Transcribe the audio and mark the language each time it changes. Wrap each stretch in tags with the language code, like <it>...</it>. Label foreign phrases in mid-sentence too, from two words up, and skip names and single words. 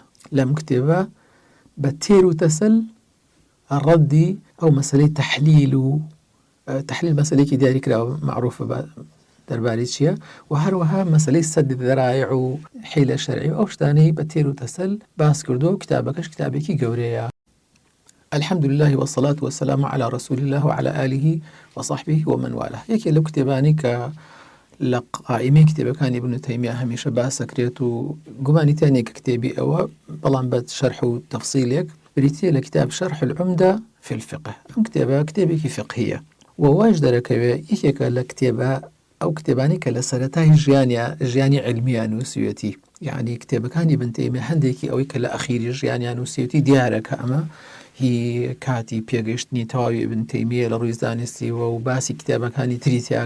<ckb>لەم کتێبە بە تێر و تەسەل ڕەدی ئەو مەسەلەی تەحلیل و تحلیل مەسەلەیەکی دیاری کراوە معروفە دەربارەی چییە و هەروەها مەسەلەی</ckb> <ar>سەد الذەرائع</ar> <ckb>و حیلە شەرعی و ئەو شتانەی بە تێر و تەسەل باس کردووە و کتابەکەش کتابێکی گەورەیە.</ckb> <ar>الحمد لله والصلاة والسلام على رسول الله وعلى آله وصحبه ومن والاه.</ar> <ckb>یەکێ لەو کتێبانی کە لە قائمەی کتێبەکانی ابن تەیمیە هەمیشە باسەکرێت و گومانی تیانێک کە کتێبی ئەوە بەڵام بە شەرح و تەفسیلێک بریتیە لە کتاب شەرح العمدة في الفقه. ئەم کتێبە کتێبێکی فقهیە و واش دەرەکەوێت یەکێکە لە کتێبە ئەو کتێبانی کە لە سەرەتای ژیانی علمیان نووسیوەتی، یعنی کتێبەکانی ابن تەیمیە هەندێکی ئەوەی کە لە ئەخیری ژیانیان نووسیوەتی دیارە کە ئەمە هی کاتی پێگەشتنی تەواوی ابن تەیمیە لە ڕووی زانستیەوە و باسی کتێبەکانی تری تیاکە.</ckb>